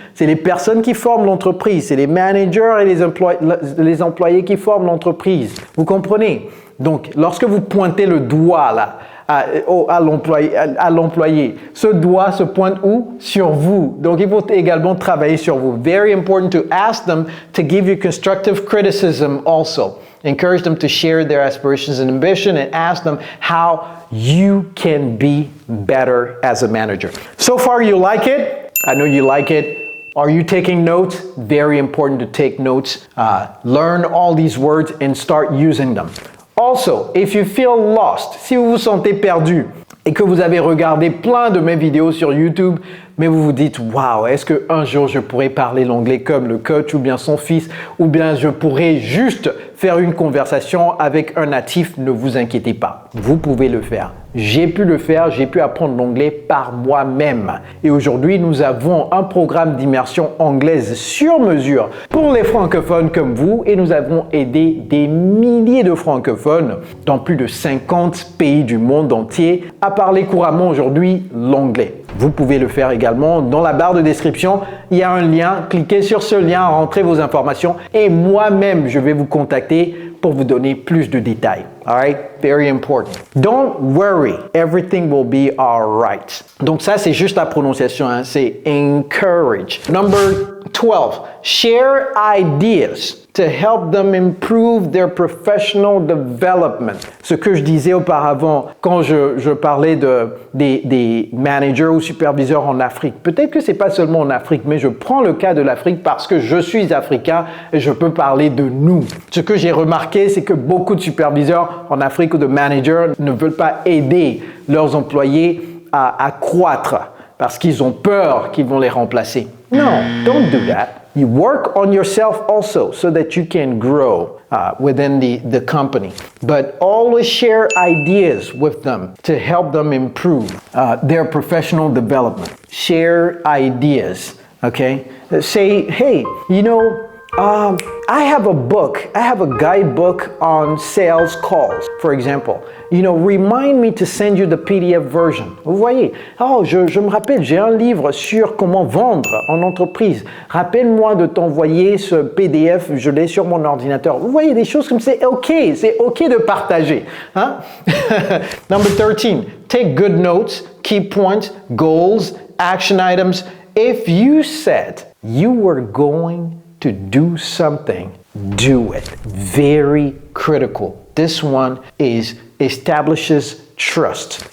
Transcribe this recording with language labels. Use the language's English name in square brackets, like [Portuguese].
[French] C'est les personnes qui forment l'entreprise, c'est les managers et les employés qui forment l'entreprise. Vous comprenez? Donc, lorsque vous pointez le doigt là, à l'employé. Ce doigt se pointe où? Sur vous. Donc, il faut également travailler sur vous. [English] Very important to ask them to give you constructive criticism also. Encourage them to share their aspirations and ambition and ask them how you can be better as a manager. So far, you like it? I know you like it. Are you taking notes? Very important to take notes. Learn all these words and start using them. Also, if you feel lost, [French] si vous vous sentez perdu et que vous avez regardé plein de mes vidéos sur YouTube, mais vous vous dites, waouh, est-ce qu'un jour je pourrais parler l'anglais comme le coach ou bien son fils, ou bien je pourrais juste faire une conversation avec un natif, ne vous inquiétez pas, vous pouvez le faire. J'ai pu le faire, j'ai pu apprendre l'anglais par moi-même. Et aujourd'hui, nous avons un programme d'immersion anglaise sur mesure pour les francophones comme vous et nous avons aidé des milliers de francophones dans plus de 50 pays du monde entier à parler couramment aujourd'hui l'anglais. Vous pouvez le faire également dans la barre de description. Il y a un lien, cliquez sur ce lien, rentrez vos informations et moi-même, je vais vous contacter pour vous donner plus de détails. [English] All right? Very important. Don't worry. Everything will be all right. [French] Donc ça, c'est juste la prononciation. Hein? C'est [English] encourage. Number 12. Share ideas to help them improve their professional development. [French] Ce que je disais auparavant quand je parlais des managers ou superviseurs en Afrique. Peut-être que c'est pas seulement en Afrique, mais je prends le cas de l'Afrique parce que je suis africain et je peux parler de nous. Ce que j'ai remarqué, c'est que beaucoup de superviseurs en Afrique ou de managers ne veulent pas aider leurs employés à croître parce qu'ils ont peur qu'ils vont les remplacer. [English] No, don't do that. You work on yourself also so that you can grow within the company. But always share ideas with them to help them improve their professional development. Share ideas, okay? Say, hey, you know, I have a guidebook on sales calls, for example. You know, remind me to send you the PDF version. [French] Vous voyez, je me rappelle, j'ai un livre sur comment vendre en entreprise. Rappelle-moi de t'envoyer ce PDF, je l'ai sur mon ordinateur. Vous voyez, des choses comme c'est OK de partager. Hein? [English] Number 13, take good notes, key points, goals, action items. If you said you were going to do something, do it. Very critical. This one establishes trust.